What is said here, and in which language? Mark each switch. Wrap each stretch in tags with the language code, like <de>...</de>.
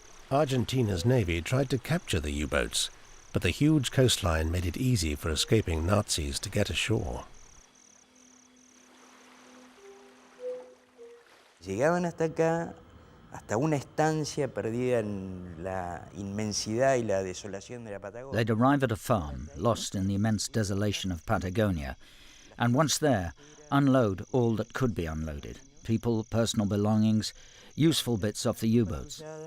<en>Argentina's navy tried to capture the U-boats, but the huge coastline made it easy for escaping Nazis to get ashore.</en> <es>Llegaban hasta acá, hasta una estancia perdida en la inmensidad y la desolación de la Patagonia.</es> <en>They'd arrive at a farm, lost in the immense desolation of Patagonia, and once there, unload all that could be unloaded. People, personal belongings, useful bits off the U-boats.</en>